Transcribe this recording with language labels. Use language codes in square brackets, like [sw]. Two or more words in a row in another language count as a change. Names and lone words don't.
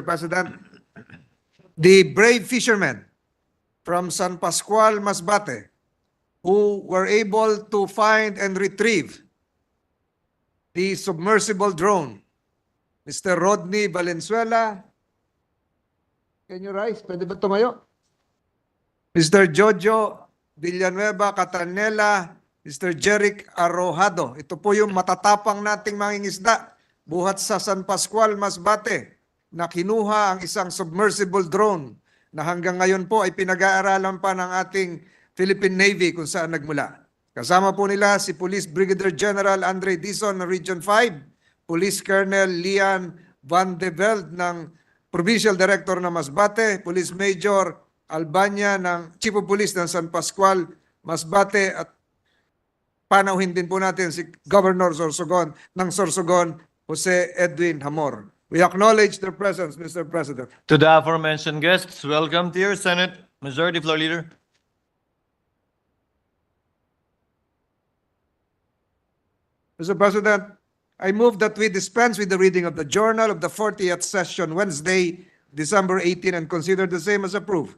[en] President, the brave fishermen from San Pascual, Masbate, who were able to find and retrieve the submersible drone. Mr. Rodney Valenzuela, can you rise? [tl] Pwede ba tumayo? Mr. Jojo Villanueva Catanela, Mr. Jeric Arrojado. Ito po yung matatapang nating mangingisda buhat sa San Pascual, Masbate, na kinuha ang isang submersible drone na hanggang ngayon po ay pinag-aaralan pa ng ating Philippine Navy kung saan nagmula. Kasama po nila si Police Brigadier General Andre Dizon ng Region 5, Police Colonel Lian Van de Velde ng [en] Provincial Director [tl] ng Masbate, Police Major Albania ng [en] Chief of Police [tl] ng San Pascual, Masbate, at panauhin din po natin si Governor Sorsogon ng Sorsogon, Jose Edwin Hamor. [en] We acknowledge their presence, Mr. President. To the aforementioned guests, welcome to your Senate. Majority Floor Leader. Mr. President, I move that we dispense with the reading of the Journal of the 40th Session, Wednesday, December 18, and consider the same as approved.